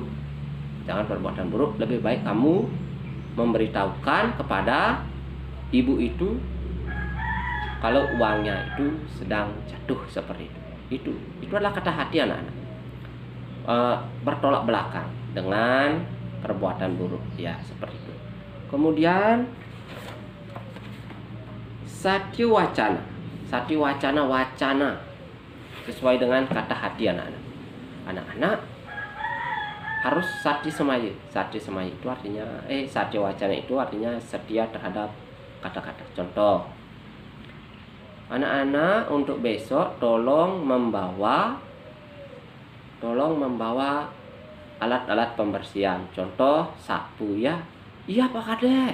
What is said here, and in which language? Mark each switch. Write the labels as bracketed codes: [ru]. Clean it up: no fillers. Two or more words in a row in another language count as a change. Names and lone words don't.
[id] Jangan perbuatan buruk. Lebih baik kamu memberitahukan kepada ibu itu kalau uangnya itu sedang jatuh seperti itu. Itu adalah kata hati anak-anak. Bertolak belakang dengan perbuatan buruk, ya, seperti itu. Kemudian satya wacana. Satya wacana, wacana sesuai dengan kata hati anak-anak. Anak-anak harus satya semaya. Satya semaya itu artinya satya wacana itu artinya setia terhadap kata-kata. Contoh, anak-anak untuk besok tolong membawa alat-alat pembersihan. Contoh, sapu, ya. Iya Pak Kadek.